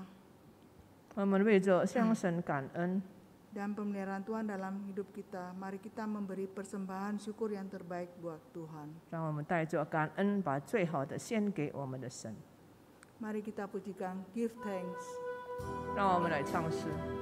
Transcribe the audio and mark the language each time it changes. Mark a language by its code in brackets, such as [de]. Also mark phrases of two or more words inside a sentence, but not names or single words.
[zh] 我们为着向神感恩， [id] dan pemeliharaan Tuhan dalam hidup kita, mari kita memberi persembahan syukur yang terbaik buat Tuhan. [zh] 让我们带着感恩，把最好的献给我们的神。 [id] Mari kita pujikan Give Thanks. [zh] 让我们来唱诗。